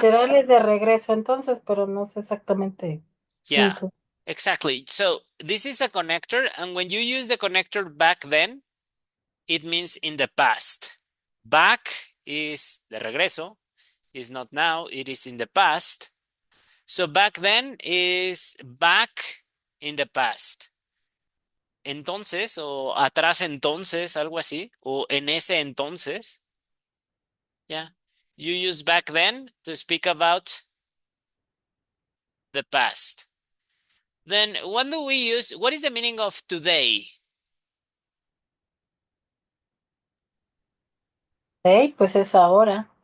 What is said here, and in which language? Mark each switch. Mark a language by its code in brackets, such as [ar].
[es] literales de regreso entonces, pero no sé exactamente. [en] yeah, exactly. So this is a connector, and when you use the connector back then, it means in the past. Back is [es] de regreso, [en] is not now, it is in the past. So back then is back in the past. [es] Entonces, o atrás entonces, algo así, o en ese entonces. [en] Yeah. You use back then to speak about the past. Then when do we use, what is the meaning of today? [es] Hey, pues es ahora.